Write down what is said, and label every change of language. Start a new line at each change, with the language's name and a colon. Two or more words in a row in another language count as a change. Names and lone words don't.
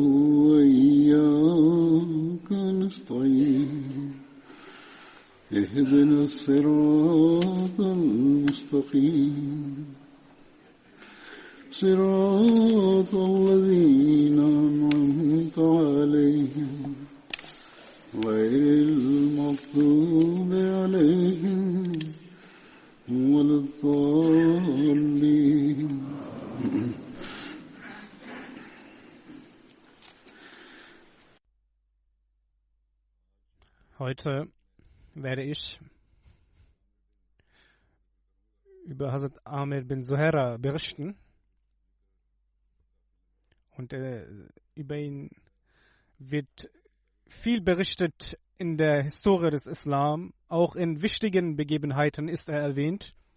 Arabic: وإياك نستعين اهدنا الصراط المستقيم صراط الذين أنعمت عليهم غير المغضوب عليهم ولا الضالين.
German: Heute werde ich über Hazrat Amir bin Zuhaira berichten und über ihn wird viel berichtet in der Historie des Islam, auch in wichtigen Begebenheiten ist er erwähnt